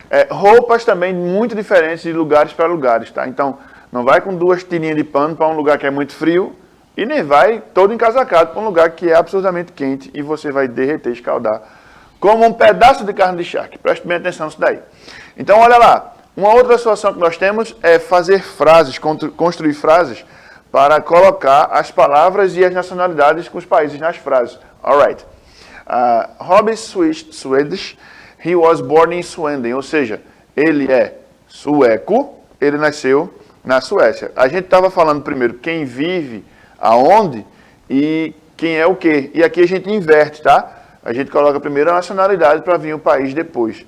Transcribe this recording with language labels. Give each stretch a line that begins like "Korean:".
Portuguese: Roupas também muito diferentes de lugares para lugares, tá? Então não vai com 2 tirinhas de pano para um lugar que é muito frio e nem vai todo encasacado para um lugar que é absurdamente quente e você vai derreter, escaldar, como um pedaço de carne de charque. Preste bem atenção nisso daí. Então olha lá, uma outra situação que nós temos é fazer frases, construir frases para colocar as palavras e as nacionalidades com os países nas frases.
English: Alright. Robbie Swedish, he was born in Sweden.
Portuguese: Ou seja, ele é sueco, ele nasceu na Suécia. A gente estava falando primeiro quem vive aonde e quem é o quê. E aqui a gente inverte, tá? A gente coloca primeiro a nacionalidade para vir o país depois.